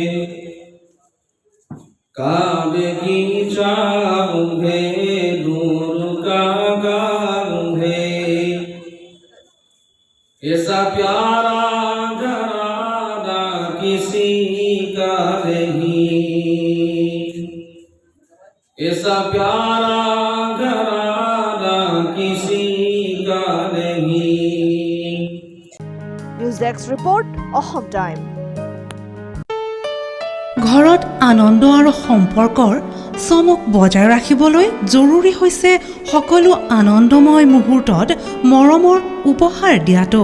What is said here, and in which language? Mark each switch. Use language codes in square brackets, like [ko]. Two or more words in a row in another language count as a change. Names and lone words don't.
[hi] काबे की चाँद है नूर का गाँव है ऐसा प्यारा घराना किसी का नहीं ऐसा प्यारा घराना किसी का नहीं। [as] নিউজ ডেস্ক ৰিপৰ্ট, অসম টাইম। ঘৰত আনন্দ আৰু সম্পৰ্কৰ চমক বজাই ৰাখিবলৈ জৰুৰী হৈছে সকলো আনন্দময় মুহূৰ্তত মৰমৰ উপহাৰ দিয়াটো।